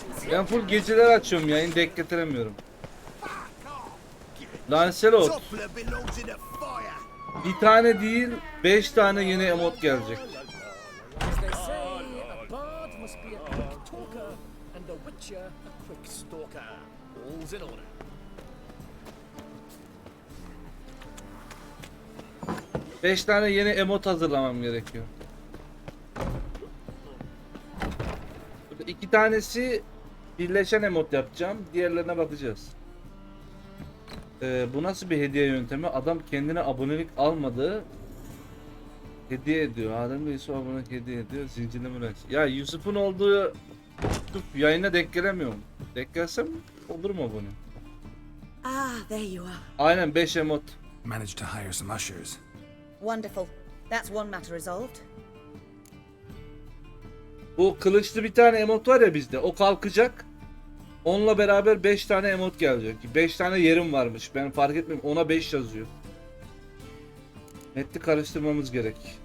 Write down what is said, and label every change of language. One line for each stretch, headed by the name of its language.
Turkish: Ben full geceler açıyorum, yayın denk getiremiyorum. Lancelot. Bir tane değil 5 tane yeni emot gelecek.
English: As they say, a bard must be a quick talker, and the witcher a quick stalker. All's in order.
Turkish: Beş tane yeni emot hazırlamam gerekiyor. Burada 2 tanesi birleşen emot yapacağım. Diğerlerine bakacağız. Bu nasıl bir hediye yöntemi? Adam kendine abonelik almadığı hediye ediyor. Adem Bey'si abonelik hediye ediyor. Zincirleme reaksiyon. Ya Yusuf'un olduğu Yusuf yayına denk gelemiyorum. Denk gelsem olur mu abone?
English: Ah, there you are.
Turkish: Aynen 5 emot.
English: Managed to hire some ushers. Wonderful. That's one matter resolved.
Turkish: Bu kılıçlı bir tane emot var ya bizde. O kalkacak. Onunla beraber 5 tane emot gelecek. 5 tane yerim varmış. Ben fark etmiyorum. Ona 5 yazıyor. Metni karıştırmamız gerek.